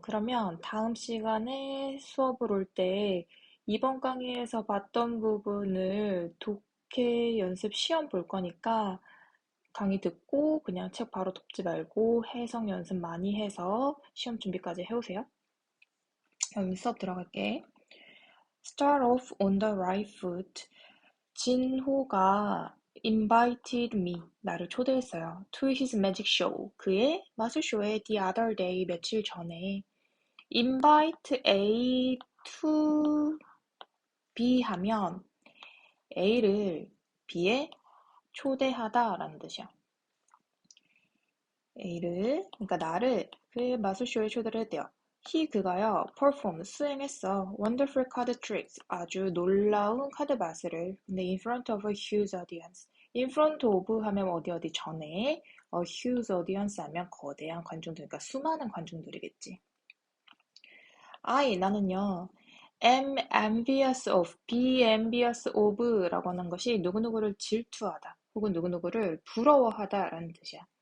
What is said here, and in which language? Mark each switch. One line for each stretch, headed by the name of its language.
Korean: 그러면 다음 시간에 수업을 올 때 이번 강의에서 봤던 부분을 독해 연습 시험 볼 거니까 강의 듣고 그냥 책 바로 덮지 말고 해석 연습 많이 해서 시험 준비까지 해오세요. 그럼 수업 들어갈게.
English: Start off on the right foot.
Korean: 진호가
English: invited me,
Korean: 나를 초대했어요.
English: To his magic show,
Korean: 그의 마술쇼에
English: the other day,
Korean: 며칠 전에.
English: invite A to B
Korean: 하면 A를 B에 초대하다 라는 뜻이야. 그러니까 나를 그 마술쇼에 초대를 했대요. 그가요, perform, 수행했어.
English: wonderful card tricks,
Korean: 아주 놀라운 카드 마술을. 근데
English: in front of a huge audience. in front of
Korean: 하면 어디 전에,
English: a huge audience
Korean: 하면 거대한 관중들, 그러니까 수많은 관중들이겠지. 나는요,
English: am envious of, be envious of
Korean: 라고 하는 것이 누구누구를 질투하다, 혹은 누구누구를 부러워하다 라는 뜻이야.